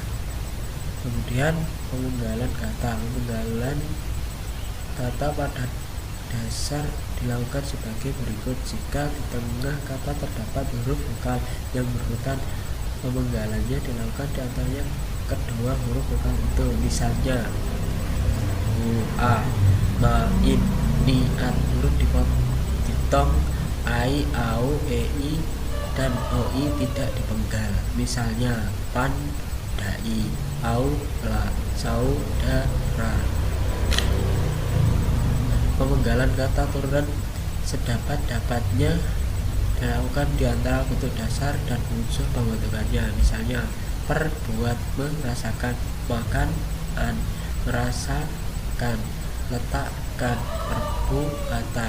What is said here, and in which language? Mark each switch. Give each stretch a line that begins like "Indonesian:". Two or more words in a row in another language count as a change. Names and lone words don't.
Indonesian: Kemudian pemenggalan kata pada dasar dilakukan sebagai berikut. Jika di tengah kata terdapat huruf vokal yang berurutan, pemenggalannya dilakukan di antaranya kedua huruf vokal itu, misalnya a, ma, in, niat. Huruf dipotong, ai, au, ei, dan oi tidak dipenggal, misalnya pan, dai, au, la, saudara. Pemenggalan kata turunan sedapat-dapatnya dilakukan di antara bentuk dasar dan unsur pembentukannya, misalnya perbuat, merasakan, makan, an, merasakan, letakkan, perbuatan.